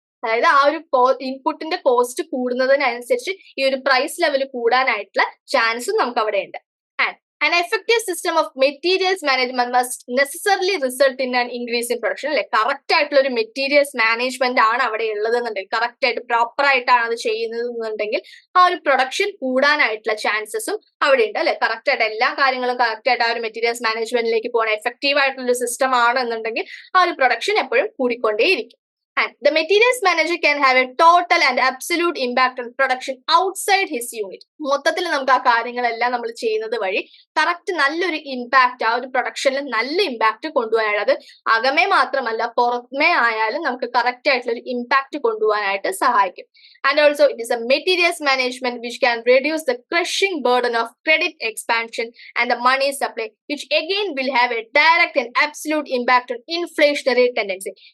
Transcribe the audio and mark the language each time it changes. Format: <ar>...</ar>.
<ml>അതായത് ആ ഒരു ഇൻപുട്ടിന്റെ കോസ്റ്റ് കൂടുന്നതിനനുസരിച്ച് ഈ ഒരു പ്രൈസ് ലെവൽ കൂടാനായിട്ടുള്ള ചാൻസും നമുക്ക് അവിടെ ഉണ്ട്.</ml> <en>And an effective system of materials management must necessarily result in an increase in production.</en> <ml>അല്ലെ, കറക്റ്റ് ആയിട്ടുള്ള ഒരു മെറ്റീരിയൽസ് മാനേജ്മെന്റ് ആണ് അവിടെ ഉള്ളതെന്നുണ്ടെങ്കിൽ, കറക്റ്റ് ആയിട്ട് പ്രോപ്പർ ആയിട്ടാണ് അത് ചെയ്യുന്നത് എന്നുണ്ടെങ്കിൽ ആ ഒരു പ്രൊഡക്ഷൻ കൂടാനായിട്ടുള്ള ചാൻസസും അവിടെ ഉണ്ട്. അല്ലെ, കറക്റ്റ് ആയിട്ട് എല്ലാ കാര്യങ്ങളും കറക്റ്റ് ആയിട്ട് ആ ഒരു മെറ്റീരിയൽസ് മാനേജ്മെന്റിലേക്ക് പോകണം, എഫക്റ്റീവ് ആയിട്ടുള്ള ഒരു സിസ്റ്റം ആണെന്നുണ്ടെങ്കിൽ ആ ഒരു പ്രൊഡക്ഷൻ എപ്പോഴും കൂടിക്കൊണ്ടേയിരിക്കും.</ml> <en>And the materials manager can have a total and absolute impact on production outside his unit.</en> <ml>മൊത്തത്തിൽ നമുക്ക് ആ കാര്യങ്ങളെല്ലാം നമ്മൾ ചെയ്യുന്നത് വഴി കറക്റ്റ് നല്ലൊരു ഇമ്പാക്ട് ആ ഒരു പ്രൊഡക്ഷനിൽ നല്ല ഇമ്പാക്ട് കൊണ്ടുപോകാനായിട്ട്, അത് അകമേ മാത്രമല്ല പുറമേ ആയാലും നമുക്ക് കറക്റ്റ് ആയിട്ടുള്ള ഒരു ഇമ്പാക്ട് കൊണ്ടുപോകാനായിട്ട് സഹായിക്കും.</ml> <en>And also it is a materials management which can reduce the crushing burden of credit expansion and the money supply which again will have a direct and absolute impact on inflationary tendency.</en>